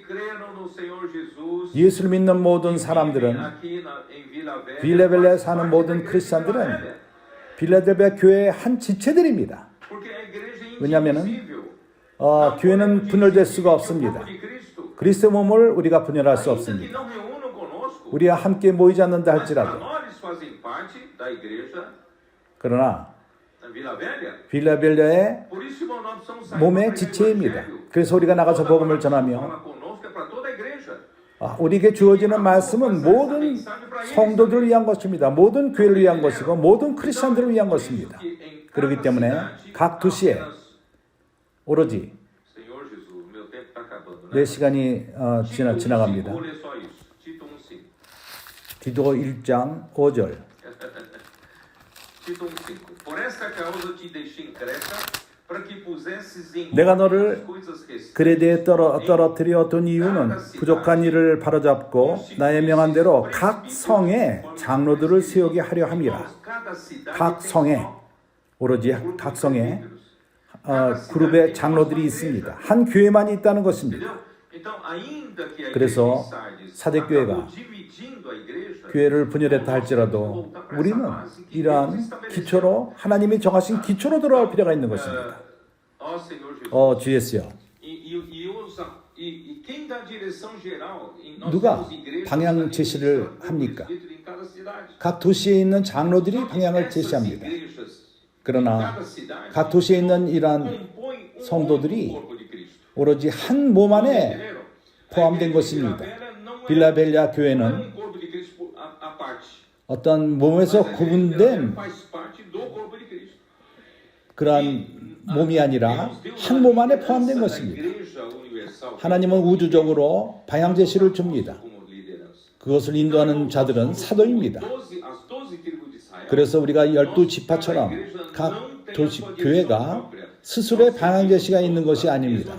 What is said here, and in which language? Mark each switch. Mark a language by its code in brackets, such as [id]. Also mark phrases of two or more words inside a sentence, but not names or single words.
[ko] 예수를 믿는 모든 사람들은 빌라벨리아에 사는 모든 크리스찬들은 빌라델비아 교회의 한 지체들입니다. 왜냐하면 교회는 분열될 수가 없습니다. 그리스도의 몸을 우리가 분열할 수 없습니다. 우리와 함께 모이지 않는다 할지라도 그러나 [pt] Vila Velha. [ko] 빌라벨라의 [pt] Por isso que nós precisamos sair [ko] 몸의 [pt] para pregar o [ko] 지체입니다. [pt] evangelho. [ko] 그래서 우리가 나가서 복음을 전하며 [pt] Fala conosco é para toda a igreja. [ko] 우리에게 주어지는 말씀은 모든 성도들을 위한 것입니다. 모든 교회를 위한 것이고 모든 크리스천들을 위한 것입니다. 그렇기 때문에 각 도시에 오로지 [pt] Senhor Jesus, meu tempo está acabando, né? [ko] 내 시간이 지나갑니다. [pt] Vou ler só isso. Tito 1:5. [ko] 디도 1장 5절. [pt] Tito 1:5. Por esta causa te deixei em Creta, para que pusesses em [ko] 내가 [pt] ordem [ko] 너를 [pt] as coisas restantes. [ko] 그레데에 떨어뜨려 둔 이유는 부족한 일을 바로잡고 나의 명한 대로 각 성에 장로들을 세우게 하려 함이라. [pt] Cada cidade [ko] 각 [pt] tem [ko] 성에 [pt] só [ko] 오로지 [pt] um grupo [ko] 각 [pt] de [ko] 성에 [pt] presbíteros. [ko] 그룹의 장로들이 있습니다. 한 교회만이 있다는 것입니다. [pt] Entendeu? Então, ainda que a [ko] 그래서 [pt] igreja de Sardes [ko] 사대교회가 [pt] acabou dividindo a igreja, [ko] 교회를 분열했다 할지라도 우리는 이러한 기초로 하나님이 정하신 기초로 돌아올 필요가 있는 것입니다. [pt] ó Senhor Jesus. [ko] 주 예수여, [pt] E quem dá direção geral? Nós [ko] 누가 [pt] temos igrejas [ko] 방향 [pt] ali, [ko] 제시를 [pt] são [ko] 합니까? [pt] presbíteros em cada cidade. [ko] 각 도시에 있는 장로들이 [pt] Só que [ko] 방향을 [pt] essas [ko] 제시합니다. [pt] igrejas [ko] 그러나 [pt] em cada cidade [ko] 각 도시에 있는 이러한 [pt] compõem um [ko] 성도들이 [pt] único corpo de Cristo. [ko] 오로지 한 몸 안에 [pt] Entenderam? [ko] 포함된 [pt] A igreja de [ko] 것입니다. [pt] Vila Velha não é [ko] 빌라벨리아 교회는 [pt] um corpo de Cristo à parte. [ko] 어떤 몸에서 [pt] Mas a igreja de Vila Velha [ko] 구분된 [pt] faz parte do corpo de Cristo. [ko] 그러한 몸이 아니라 한 몸 안에 포함된 것입니다. 하나님은 우주적으로 방향 제시를 줍니다. 그것을 인도하는 자들은 사도입니다. 그래서 우리가 12지파처럼 각 도시 교회가 스스로의 방향 제시가 있는 것이 아닙니다.